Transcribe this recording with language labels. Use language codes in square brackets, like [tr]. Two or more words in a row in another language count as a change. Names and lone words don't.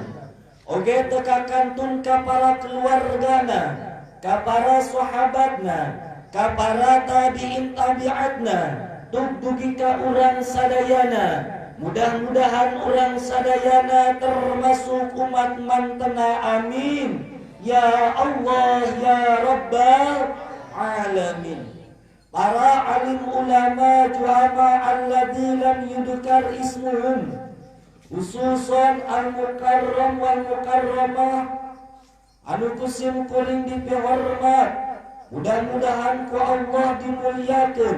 [su] Oge teka kantun ka para keluargana, ka para sahabatna, ka para tabi'in tabi'atna, dugi ka urang sadayana. Mudah-mudahan urang sadayana termasuk umat mantena, [ar] آمين يا الله يا رب العالمين. [su] Para alim ulama [ar] الجهماء الذين لم يذكر اسمهم، خصوصا المكرم والمكرمة [su] anu kusim kuring dipihormat, mudah-mudahan ku Allah dimuliakeun.